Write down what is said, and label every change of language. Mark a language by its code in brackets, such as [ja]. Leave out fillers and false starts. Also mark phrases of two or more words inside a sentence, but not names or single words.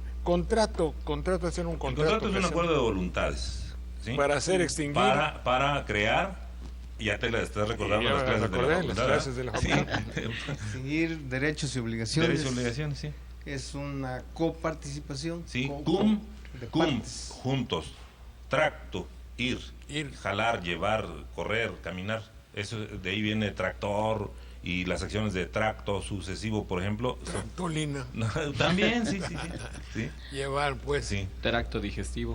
[es] Contrato es un El contrato. contrato es que un se- acuerdo de voluntades. ¿Sí? Para hacer extinguir. Para crear, ya te la estás recordando Ya las me clases de acordé, la las facultad. clases de la facultad. Sí. Seguir derechos y obligaciones. Derechos y obligaciones, sí. Es una coparticipación. Sí, co- cum, de cum, partes. juntos, tracto, ir, Ir. jalar, llevar, correr, caminar. Eso, de ahí viene tractor y las acciones de tracto sucesivo, por ejemplo. Tolina. También, sí. Sí, Llevar, pues. sí. Tracto digestivo.